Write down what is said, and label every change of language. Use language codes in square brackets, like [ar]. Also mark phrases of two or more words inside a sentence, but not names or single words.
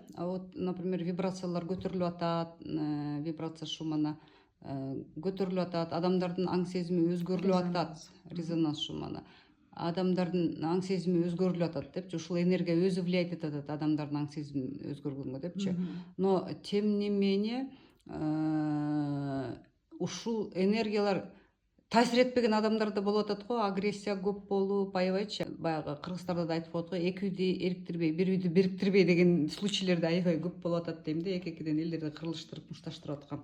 [ru] Вот, например, [ky] вибрациялар көтөрүлүп атат, вибрация шумана көтөрүлүп атат, адамдардын аң сезими өзгөрүлүп атат, резонанс шумана. Адамдардын аң сезими өзгөрүлүп атат депчи, ушул энергия өзү влиять этип атат адамдардын аң сезими өзгөргөнгө депчи. [ru] Но тем не менее, [ky] ушул энергиялар таасир этпеген адамдар да болуп атат го, агрессия көп болуп, аябайчы. Баягы кыргыздарда да айтып коет го, эки үйдү эриктирбей, бир үйдү бириктирбей деген случайлар да аябай көп болуп атат дейм да, эки-экиден элдерди кырылыштырып, мушташтырып аткан.